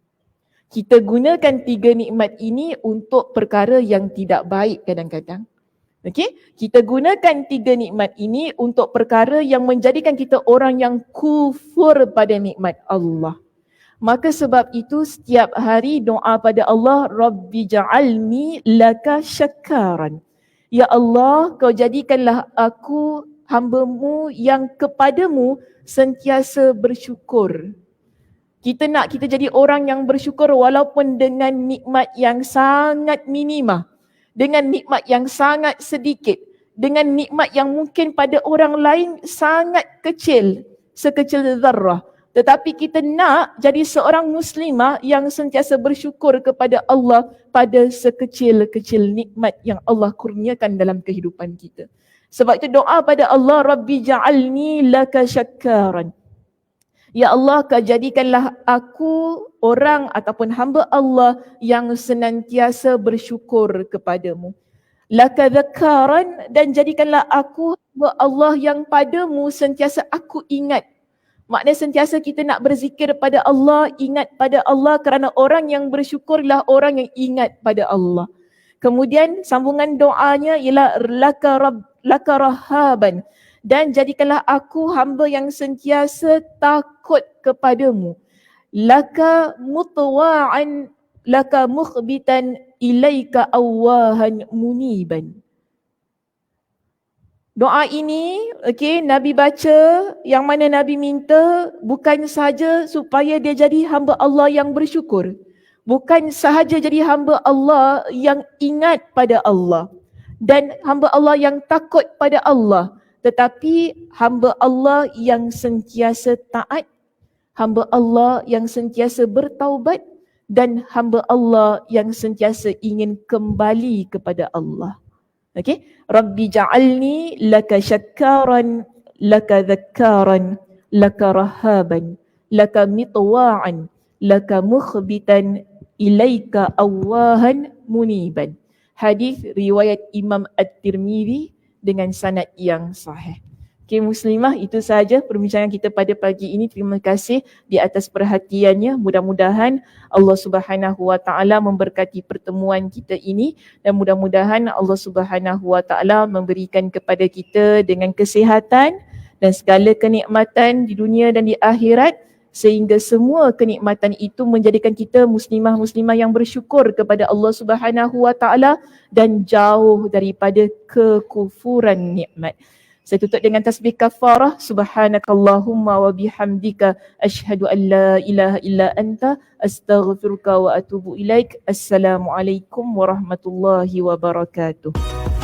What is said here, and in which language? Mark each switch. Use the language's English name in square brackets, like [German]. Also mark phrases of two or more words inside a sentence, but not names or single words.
[Malay] Kita gunakan 3 nikmat ini untuk perkara yang tidak baik kadang-kadang. Okey, kita gunakan 3 nikmat ini untuk perkara yang menjadikan kita orang yang kufur pada nikmat Allah. Maka sebab itu setiap hari doa pada Allah, [Arabic] رب اجعلني لك شكارا. يا الله, [Malay] kau jadikanlah aku hamba-Mu yang kepadamu sentiasa bersyukur. Kita nak kita jadi orang yang bersyukur walaupun dengan nikmat yang sangat minimah, dengan nikmat yang sangat sedikit, dengan nikmat yang mungkin pada orang lain sangat kecil, sekecil zarrah. Tetapi kita nak jadi seorang muslimah yang sentiasa bersyukur kepada Allah pada sekecil-kecil nikmat yang Allah kurniakan dalam kehidupan kita. Sebab itu doa pada Allah, [Arabic] رب اجعلني لك شكارا. يا الله, [Malay] kau jadikanlah aku orang ataupun hamba Allah yang senantiasa bersyukur kepadamu. [Arabic] لك ذكارا, [Malay] dan jadikanlah aku hamba Allah yang padamu sentiasa aku ingat. Maknanya sentiasa kita nak berzikir pada Allah, ingat pada Allah, kerana orang yang bersyukurlah orang yang ingat pada Allah. Kemudian sambungan doanya ialah [Arabic] لك رهابا, [Malay] dan jadikanlah aku hamba yang sentiasa takut kepadamu. [Arabic] لك مطواعا لك مخبتا إليك أواها منيبا. [Malay] Doa ini, Nabi baca, yang mana Nabi minta bukan sahaja supaya dia jadi hamba Allah yang bersyukur. Bukan sahaja jadi hamba Allah yang ingat pada Allah dan hamba Allah yang takut pada Allah, tetapi hamba Allah yang sentiasa taat, hamba Allah yang sentiasa bertaubat, dan hamba Allah yang sentiasa ingin kembali kepada Allah. Okey, [Arabic] رب اجعلني لك شكارا لك ذكارا لك رهابا لك مطواعا لك مخبتا إليك أواها منيبا. [Malay] Hadis riwayat Imam At-Tirmizi dengan sanad yang sahih. Okey muslimah, itu sahaja perbincangan kita pada pagi ini. Terima kasih di atas perhatiannya. Mudah-mudahan [Arabic] الله سبحانه وتعالى [Malay] memberkati pertemuan kita ini dan mudah-mudahan [Arabic] الله سبحانه وتعالى [Malay] memberikan kepada kita dengan kesihatan dan segala kenikmatan di dunia dan di akhirat, sehingga semua kenikmatan itu menjadikan kita muslimah-muslimah yang bersyukur kepada [Arabic] الله سبحانه وتعالى [Malay] dan jauh daripada kekufuran nikmat. Saya tutup dengan tasbih kafarah. [Arabic] سبحانك اللهم وبحمدك أشهد أن لا إله إلا أنت أستغفرك وأتوب إليك. السلام عليكم ورحمة الله وبركاته.